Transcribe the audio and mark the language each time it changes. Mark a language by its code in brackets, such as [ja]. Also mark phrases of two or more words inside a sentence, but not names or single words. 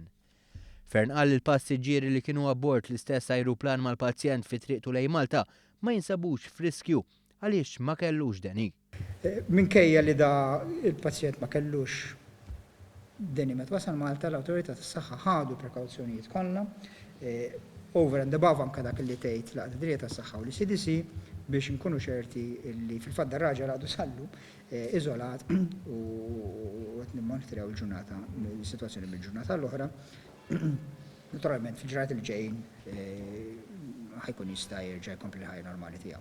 [mt] Fern qal il-passiġġieri li kienu abbord l-istess ajruplan mal-pazjent fi triqtu lejn Malta ma jinsabux f'riskju għaliex ma kellux deni. Minkejja li da il-pazjent ma kellux deni meta wasal Malta, l-awtorità tas-saħħa ħadu prekawzjonijiet kollha [en] over and above [mt] anke dak li tgħid l-Dinja tas-Saħħa u l-CDC biex nkunu ċerti li fil-fatt dar-raġel għadu sallu iżolat u qed nimmonitraw il-ġurnata is-sitwazzjoni mill-ġurnata l-oħra. Naturalment fil-ġranet il-ġejjin ħajkun jista' jerġa' jkompli l-ħajja normali tiegħu.